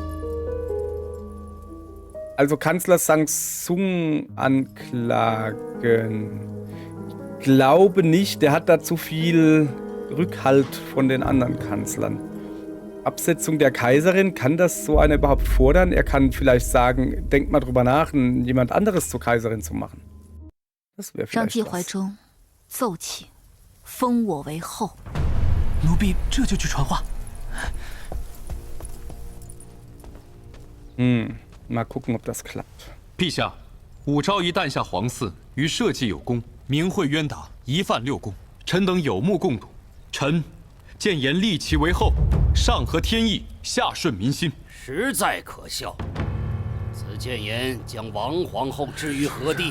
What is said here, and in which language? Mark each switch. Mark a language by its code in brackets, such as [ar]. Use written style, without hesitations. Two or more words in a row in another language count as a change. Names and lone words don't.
[de] Also Kanzler Sang Sung anklagen. Ich glaube nicht, der hat da zu viel Rückhalt von den anderen Kanzlern. Absetzung der Kaiserin, kann das so einer überhaupt fordern? Er kann vielleicht sagen, denkt mal drüber nach, jemand anderes zur Kaiserin zu machen. Das wäre [zh] 让 [de] vielleicht [zh] 季怀 [de] was. [zh] 中奏请封我为后。奴婢这就去传话。 [de] Mal gucken, ob das klappt. [zh] 陛下，武昭仪诞下皇嗣，与社稷有功，明慧渊达，一犯六功，臣等有目共睹。臣建言立其为后，上合天意，下顺民心。实在可笑。此谏言将王皇后置于何地？